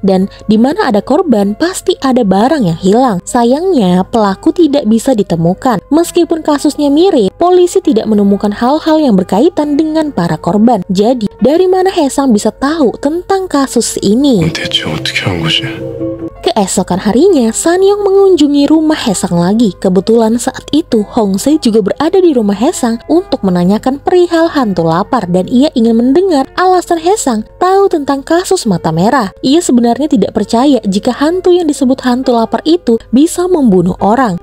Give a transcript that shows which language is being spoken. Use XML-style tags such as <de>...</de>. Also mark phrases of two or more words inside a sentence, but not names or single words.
<id>Dan di mana ada korban, pasti ada barang yang hilang. Sayangnya, pelaku tidak bisa ditemukan. Meskipun kasusnya mirip, polisi tidak menemukan hal-hal yang berkaitan dengan para korban. Jadi, dari mana Hae-sang bisa tahu tentang kasus ini?</id> <ko>대체 어떻게 한 거지?</ko> <id>Keesokan harinya, Sanyong mengunjungi rumah Hae-sang lagi. Kebetulan saat itu, Hong Se juga berada di rumah Hae-sang untuk menanyakan perihal hantu lapar, dan ia ingin mendengar alasan Hae-sang tahu tentang kasus mata merah. Ia sebenarnya tidak percaya jika hantu yang disebut hantu lapar itu bisa membunuh orang.</id>